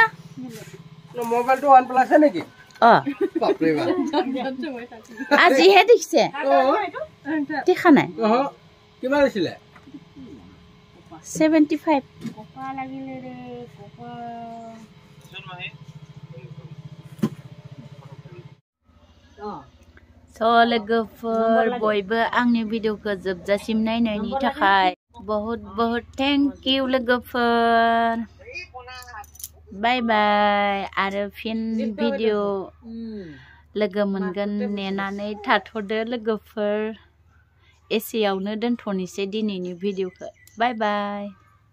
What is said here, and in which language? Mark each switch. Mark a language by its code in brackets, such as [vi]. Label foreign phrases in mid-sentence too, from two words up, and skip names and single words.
[hi] मोबाइल तो OnePlus है नेকি बाप रे बाप [as] আজি হে দেখিছে দেখা নাই কিমান আছিলে 75 কপা লাগিলে ৰে কপা [brx] लोगोफोर बयबो आंनि भिडिअखौ जोबजासिम नायनायनि थाखाय [hi] बहुत बहुत [en] thank you [brx] लोगोफोर [en] bye bye [brx] आरो फिन भिडिअ लोगो मोनगोन नेनानै थाथ'दो लोगोफोर एसेयावनो दोनथ'नोसै दिनैनि भिडिअखौ [en] bye bye